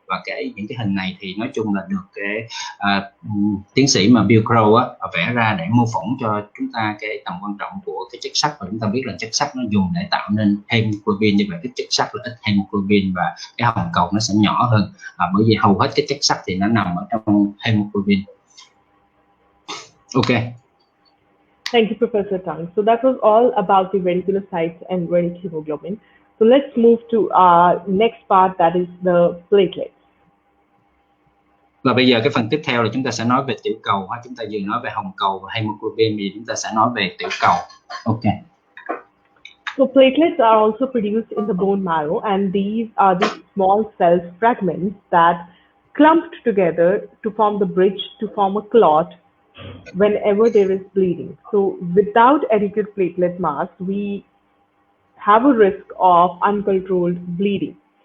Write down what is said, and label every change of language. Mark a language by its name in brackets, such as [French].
[Vietnamese] Và những cái hình này thì nói chung là được cái tiến sĩ mà Bill Crow vẽ ra để mô phỏng cho chúng ta cái tầm quan trọng của cái chất sắt, và chúng ta biết là chất sắt nó dùng để tạo nên hemoglobin, như vậy cái chất sắt là ít hemoglobin và cái hồng cầu nó sẽ nhỏ hơn, bởi vì hầu hết cái chất sắt thì nó nằm ở trong hemoglobin. Ok. [English] Thank you, Professor Tang. So that was all about the reticulocytes and uric hemoglobin. So let's move to our next part, that is the platelets. [Vietnamese] Và bây giờ cái phần tiếp theo là chúng ta sẽ nói về tiểu cầu. Chúng ta vừa nói về hồng cầu và hemoglobin, thì chúng ta sẽ nói về tiểu cầu. Ok. [English] So platelets are also produced in the bone marrow, and these are the small cell fragments that clumped together to form the bridge to form a clot whenever there is bleeding. So without adequate platelet mass, we have a risk of uncontrolled bleeding.